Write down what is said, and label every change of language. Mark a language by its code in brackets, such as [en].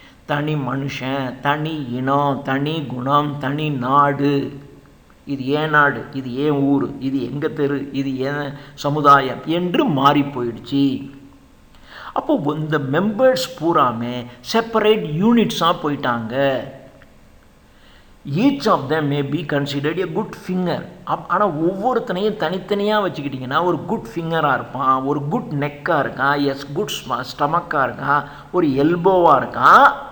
[ta] தனி மனுஷன், தனி இனம், தனி குணம், தனி நாடு, இது ஏன் நாடு, இது ஏன் ஊர், இது எங்கள் தெரு, இது ஏன் சமுதாயம் என்று மாறி போயிடுச்சு. அப்போ இந்த மெம்பர்ஸ் பூராமே செப்பரேட் யூனிட்ஸாக போயிட்டாங்க. [en] Each of them may be considered a good finger. [ta] ஆனால் ஒவ்வொருத்தனையும் தனித்தனியாக வச்சுக்கிட்டிங்கன்னா ஒரு குட் ஃபிங்கராக இருப்பான், ஒரு குட் நெக்காக இருக்கான், குட் ஸ்டமக்காக இருக்கான், ஒரு எல்போவாக இருக்கான்.